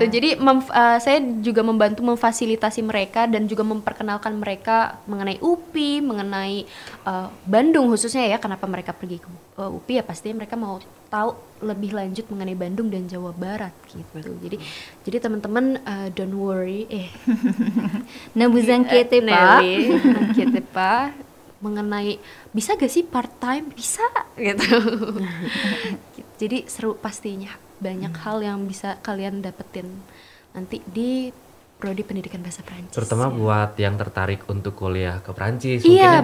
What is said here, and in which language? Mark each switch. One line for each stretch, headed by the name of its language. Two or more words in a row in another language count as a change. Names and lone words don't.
Indonesian: Jadi saya juga membantu memfasilitasi mereka dan juga memperkenalkan mereka mengenai UPI, mengenai Bandung khususnya ya. Kenapa mereka pergi ke UPI ya pastinya mereka mau tahu lebih lanjut mengenai Bandung dan Jawa Barat gitu. Jadi teman-teman
English: don't worry
French: Ne vous inquiétez pas. inquiétez pas
Indonesian: mengenai bisa gak sih
English: part time?
Indonesian: Bisa gitu. Jadi seru pastinya. banyak hal yang bisa kalian dapetin nanti di prodi pendidikan bahasa Prancis. Terutama buat yang tertarik untuk kuliah ke Prancis, Iya,